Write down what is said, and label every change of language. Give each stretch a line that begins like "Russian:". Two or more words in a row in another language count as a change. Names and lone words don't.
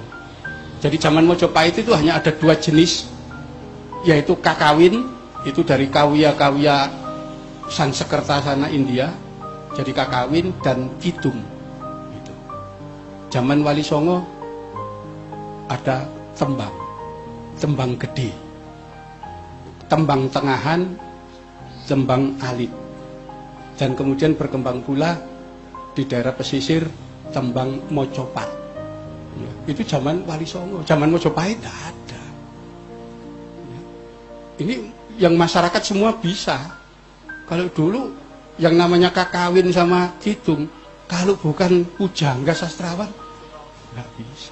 Indonesian: Jadi zaman Mojopahit itu hanya ada 2 jenis, yaitu kakawin, itu dari kawya-kawya Sansekerta sana India, jadi kakawin, dan kidung. Gitu. Zaman Wali Songo ada tembang, tembang gede, tembang tengahan, tembang alit, dan kemudian berkembang pula di daerah pesisir tembang mocopat. Ya, itu zaman Wali Songo. Zaman Mojopahit tidak ada. Ya. Ini yang masyarakat semua bisa. Kalau dulu yang namanya kakawin sama kidung, kalau bukan pujangga sastrawan nggak bisa.